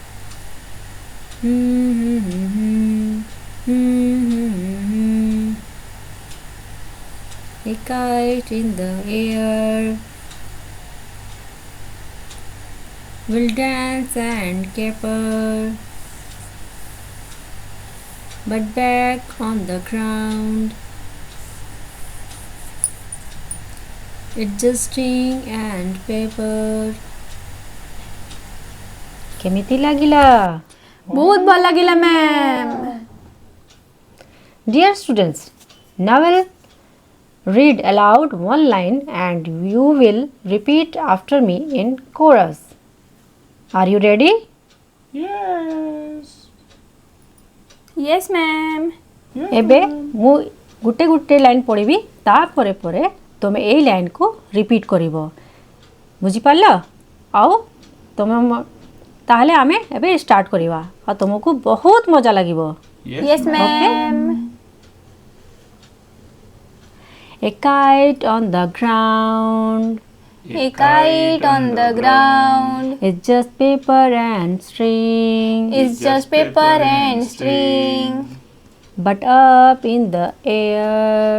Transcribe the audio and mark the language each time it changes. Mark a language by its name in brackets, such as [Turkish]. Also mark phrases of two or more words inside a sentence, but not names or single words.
[English] A kite in the air will dance and caper, but back on the ground it's just string and paper. [Odia] କେମିତି ଲାଗିଲା? बहुत ଭଲ ଲାଗିଲା ମ୍ୟାମ୍। [English] Dear students, now we'll read aloud one line and you will repeat after me in chorus. Are you ready? Yes ମ୍ୟାମ୍। [Odia] ଏବେ ମୁଁ ଗୋଟେ ଗୋଟେ ଲାଇନ୍ ପଢ଼ିବି, ତାପରେ ପରେ ତୁମେ ଏଇ ଲାଇନ୍କୁ ରିପିଟ୍ କରିବ। ବୁଝିପାରିଲ? ଆଉ ତୁମେ ତାହେଲେ ଆମେ ଏବେ ଷ୍ଟାର୍ଟ କରିବା ଆଉ ତୁମକୁ ବହୁତ ମଜା ଲାଗିବ। [English] Yes ମ୍ୟାମ୍। A kite on the ground, A kite on the ground it's just paper and string, is just paper and string, but up in the air